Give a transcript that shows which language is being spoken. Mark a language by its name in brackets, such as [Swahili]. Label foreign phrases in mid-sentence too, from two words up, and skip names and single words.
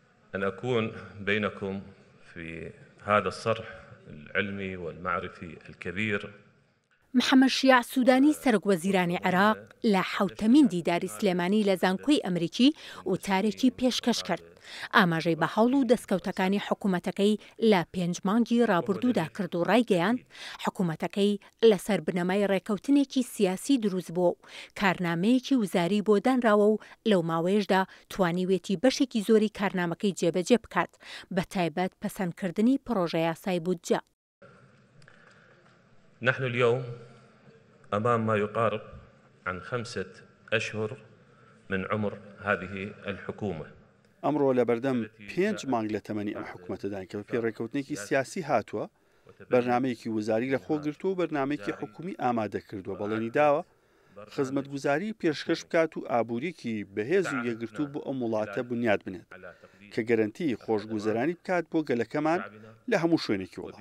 [Arabic] أن أكون بينكم في هذا الصرح العلمي والمعرفي الكبير. [Central Kurdish] محەممەد شیاع سوودانی سەرۆکوەزیرانی عێراق لە حوتەمین دیداری سلێمانی لە زانکۆی ئەمریکی وتارێکی پێشکەش کرد. ئاماژەی بە هەوڵ و دەستکەوتەکانی حکوومەتەکەی لە 5 مانگی ڕابردوودا کرد و ڕایگەیاند حکوومەتەکەی لەسەر بنەمای ڕێکەوتنێکی سیاسی دروست بووە و کارنامەیەکی وزاری بۆ دانراوە و لەو ماوەیەشدا توانیوێتی بەشێکی زۆری کارنامەکەی جێبەجێ بکات بە تایبەت پەسەندکردنی پرۆژە یاسای بودجە. [Arabic] نحن اليوم أمام ما يقارب عن 5 أشهر من عمر هذه الحكومة. [Central Kurdish] ئەمڕۆ لە بەردەم 5 مانگ لە تەمەنی ئەم حکوومەتەدان کە بە پێڕێکەوتنێکی سیاسی هاتووە، بەرنامەیەکی وزاری لە خۆگرتو و بەرنامەیەکی حکومی ئامادە کردووە بەڵێنی داوە خزمەتگوزاری پێشکەش بکات و ئابوووریەکی بەهێز و یەکگرتوو بۆ ئەم وڵاتە بنیاد بنێت کە گەرەنتی خۆشگوزەرانی بکات بۆ گەلەکەمان لە هەموو شوێنێکی وڵات.